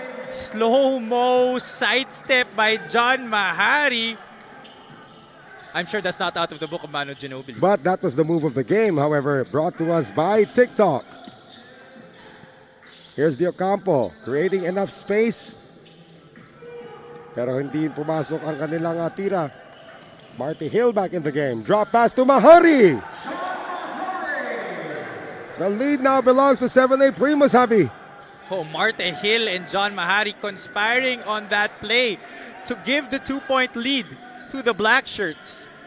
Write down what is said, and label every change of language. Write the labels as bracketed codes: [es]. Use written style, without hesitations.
[en] Slow-mo sidestep by John Mahari. I'm sure that's not out of the book of Manu Ginobili. But that was the move of the game, however, brought to us by TikTok. Here's Diocampo creating enough space. [tl] Pero hindi pumasok ang kanilang tira. [en] Marty Hill back in the game. Drop pass to Mahari. The lead now belongs to 7A Primus, Javi. Oh, Marte Hill and John Mahari conspiring on that play to give the 2-point lead to the Black Shirts.